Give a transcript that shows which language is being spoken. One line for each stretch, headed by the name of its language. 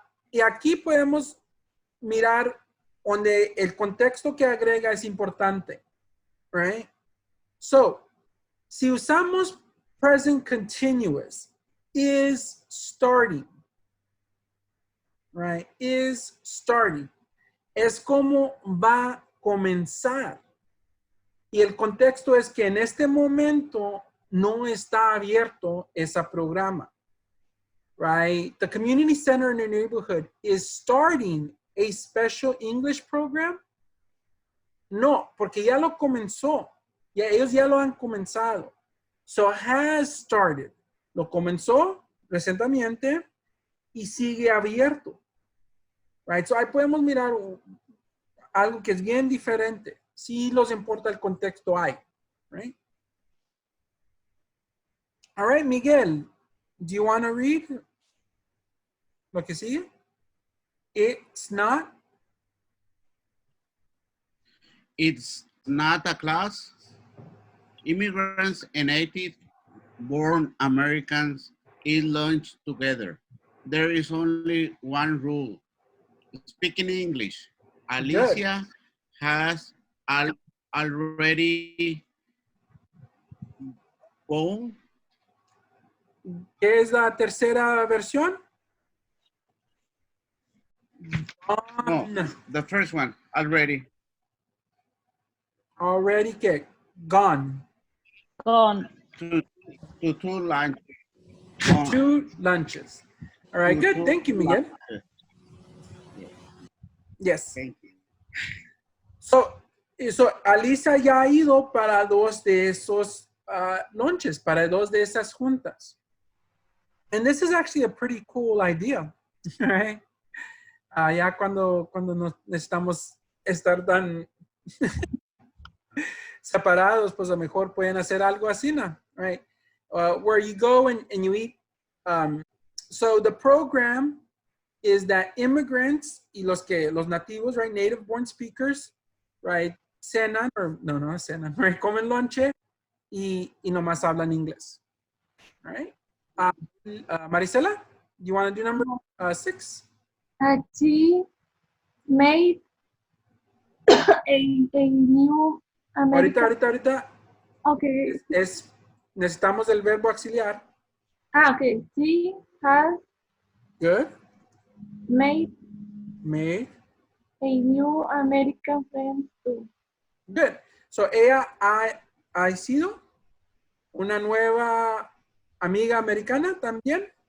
Spanish: Y aquí podemos mirar donde el contexto que agrega es importante, right?
English: So,
Spanish: si usamos
English: present continuous, is starting, right? Is starting.
Spanish: Es como va a comenzar. Y el contexto es que en este momento no está abierto ese programa, right?
English: The community center in your neighborhood is starting a special English program.
Spanish: No, porque ya lo comenzó. Ellos ya lo han comenzado.
English: So has started.
Spanish: Lo comenzó recientemente y sigue abierto. Right? So ahí podemos mirar algo que es bien diferente. Si los importa el contexto hay. Right?
English: All right, Miguel, do you want to read
Spanish: lo que sigue?
English: It's not. It's not a class. Immigrants and native-born Americans eat lunch together. There is only one rule: speaking English. Good. Alicia has already gone.
Spanish: ¿Qué es la tercera versión? No,
English: Gone. the first one already. Already
Spanish: que
English: gone. Con. To two lunch. Two lunches. All right, good. Thank you, Miguel. Yes. Thank you.
Spanish: So Alisa ya ha ido para dos de esos lunches, para dos de esas juntas.
English: And this is actually a pretty cool idea, right?
Spanish: Ya cuando nos necesitamos estar tan separados, pues a lo mejor pueden hacer algo así, ¿no?
English: Right? Where you go and you eat. So the program is that immigrants
Spanish: y los nativos,
English: right, native born speakers, right,
Spanish: cenan,
English: or
Spanish: no cenan,
English: right,
Spanish: comen lonche y nomás hablan inglés,
English: right? Marisela, you want to do number 6? She made a new American.
Spanish: Ahorita.
English: Okay.
Spanish: Necesitamos el verbo auxiliar.
English: Okay. She has Good. made a new American friend too. Good.
Spanish: So ella ha sido una nueva amiga americana también.